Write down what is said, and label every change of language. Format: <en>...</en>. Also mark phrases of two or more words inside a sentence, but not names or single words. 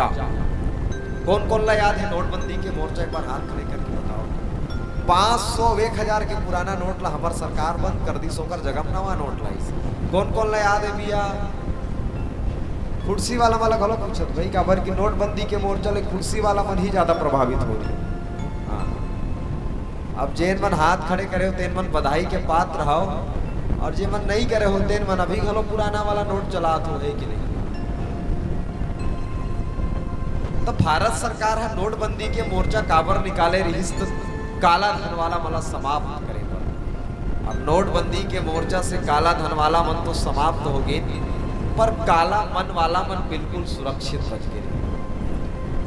<hne>कौन कौन ला याद है नोटबंदी के मोर्चा एक बार हाथ खड़े करके बताओ। 500 1000 के पुराना नोट ला हमार सरकार बंद कर दी सोकर जगह नवा नोट लाई। कौन कौन ला याद है भैया कुर्सी वाला वाला गलो पूछत भाई काबर की नोटबंदी के मोर्चा ले कुर्सी वाला मन ही ज्यादा प्रभावित हो रहे। हाँ अब जेन मन हाथ खड़े करे हो तेन मन बधाई के पात्र रहो और जे मन नहीं करे हो तेन मन अभी गलो पुराना वाला नोट चलात हो है कि नहीं। तो भारत सरकार है नोटबंदी के मोर्चा काबर निकाले रही तो काला धन वाला मला समाप्त करे पर अब नोटबंदी के मोर्चा से काला धन वाला मन तो समाप्त हो गए पर काला मन वाला मन बिल्कुल सुरक्षित बच गए।</hne>